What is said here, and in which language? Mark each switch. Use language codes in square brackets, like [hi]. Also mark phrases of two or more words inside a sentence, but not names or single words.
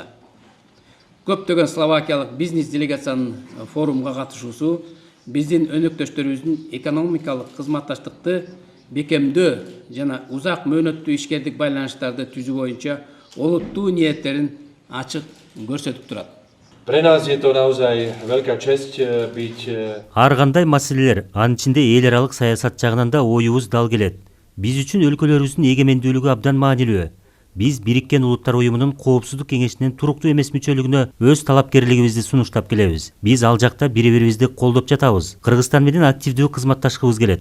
[ky] Көптөгөн словакиялык бизнес делегациянын форумга катышуусу биздин өнөктөштөрүбүздүн экономикалык кызматташтыкты бекемдөө жана узак мөөнөттүү ишкердик байланыштарды түзүү боюнча олуттуу ниеттерин ачык көрсөтүп турат. [sk] Pre nás je to naozaj veľká česť byť. [ky] Ар кандай маселелер, анын ичинде эл аралык саясат жагынан да оюбуз дал келет. Биз үчүн өлкөлөрүбүздүн эгемендүүлүгү абдан маанилүү. Биз Бириккен Улуттар уюмунун коопсуздук кеңешинин туруктуу эмес мүчөлүгүнө өз талапкерлигибизди сунуштап келебиз. Биз ал жакта бири-бирибизди колдоп жатабыз. Кыргызстан менен активдүү кызматташкыбыз келет.